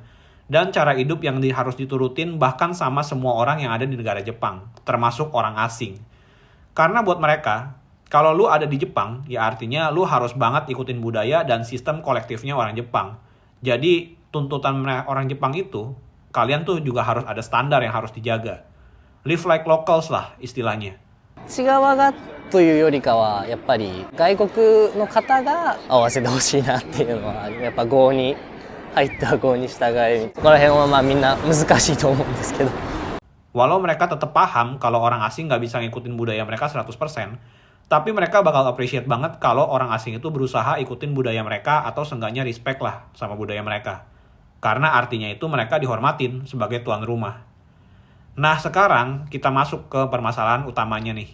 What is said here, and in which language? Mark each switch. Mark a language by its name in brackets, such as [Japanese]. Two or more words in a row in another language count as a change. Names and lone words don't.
[Indonesian] Dan cara hidup yang harus diturutin bahkan sama semua orang yang ada di negara Jepang, termasuk orang asing. Karena buat mereka, kalau lu ada di Jepang, ya artinya lu harus banget ikutin budaya dan sistem kolektifnya orang Jepang. Jadi, tuntutan orang Jepang itu, kalian tuh juga harus ada standar yang harus dijaga. [English] Live like locals [Indonesian] lah istilahnya. [Japanese] 内側がというよりかはやっぱり外国の方が合わせてほしいなっていうのはやっぱ郷に入っては郷に従えそこら辺はまあみんな難しいと思うんですけど [Indonesian] Walau mereka tetap paham kalau orang asing nggak bisa ngikutin budaya mereka 100%, tapi mereka bakal appreciate banget kalau orang asing itu berusaha ikutin budaya mereka atau seenggaknya respect lah sama budaya mereka. Karena artinya itu mereka dihormatin sebagai tuan rumah. Nah sekarang kita masuk ke permasalahan utamanya nih.